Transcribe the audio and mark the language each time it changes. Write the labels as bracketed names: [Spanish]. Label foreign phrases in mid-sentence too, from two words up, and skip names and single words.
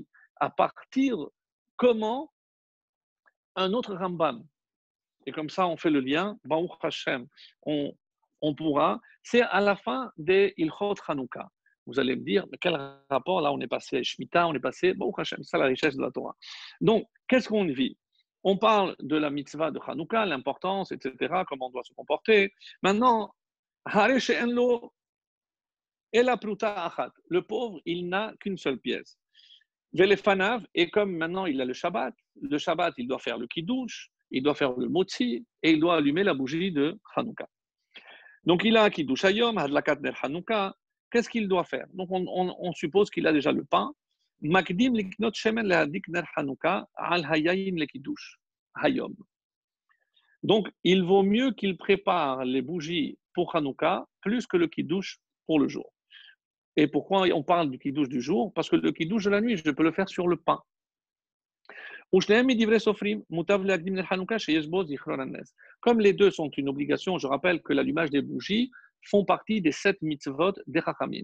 [French] À partir comment un autre Rambam, et comme ça on fait le lien, [Hebrew] ברוך השם, [French] on pourra, c'est à la fin des [Hebrew] הלכות חנוכה. [French] Vous allez me dire, mais quel rapport là? On est passé à Shemitah, on est passé, bon, Hachem, c'est ça la richesse de la Torah. Donc, qu'est-ce qu'on vit? On parle de la mitzvah de Hanouka, l'importance, etc., comment on doit se comporter. [Hebrew] Maintenant, הרי שאין לו אלא פרוטה אחת. [French] Le pauvre, il n'a qu'une seule pièce. Velefanav, et comme maintenant il a le Shabbat, il doit faire le Kiddush, il doit faire le Motzi, et il doit allumer la bougie de Hanouka. Donc il a un [Hebrew] קידוש היום, הדלקת נר חנוכה. [French] Qu'est-ce qu'il doit faire? Donc on suppose qu'il a déjà le pain. [Hebrew] מקדים לקנות שמן להדליק נר חנוכה על היין לקידוש היום. [French] Donc il vaut mieux qu'il prépare les bougies pour Hanouka plus que le Kiddush pour le jour. Et pourquoi on parle du Kiddush du jour? Parce que le Kiddush de la nuit, je peux le faire sur le pain. Comme les deux sont une obligation, je rappelle que l'allumage des bougies font partie des 7 mitzvot des Chachamim.